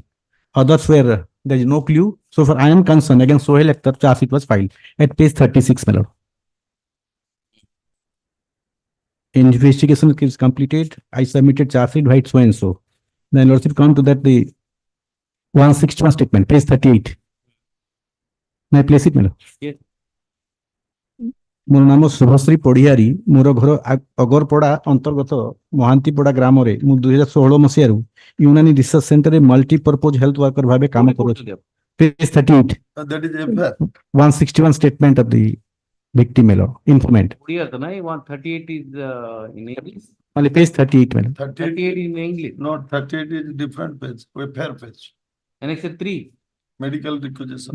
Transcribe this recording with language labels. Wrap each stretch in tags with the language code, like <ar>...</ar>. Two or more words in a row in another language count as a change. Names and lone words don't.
<en>Others were, there is no clue. So far I am concerned against Sohail Akhtar, charge sheet was filed at page 36, my lord. Investigation is completed. I submitted charge sheet, right, so and so. Then also come to that the 161 statement, page 38. May I place it, my lord? Yes.</en> <or>ମୋର ନାମ ଶୁଭଶ୍ରୀ ପଡ଼ିହାରୀ, ମୋର ଘର ଅଗରପଡ଼ା ଅନ୍ତର୍ଗତ ମହାନ୍ତିପଡ଼ା ଗ୍ରାମରେ ମୁଁ 2016 ମସିହାରୁ ୟୁନାନି ରିସର୍ଚ୍ଚ ସେଣ୍ଟରରେ</or> <en>multipurpose health worker</en> <or>ଭାବେ କାମ କରୁଛି।</or> <en>Page 38. That is FR. 161 statement of the victim, informant. 138 is in English. Only page 38, madam. 38 in English. No, 38 is different page, FR page. Annexure 3. Medical requisition.</en>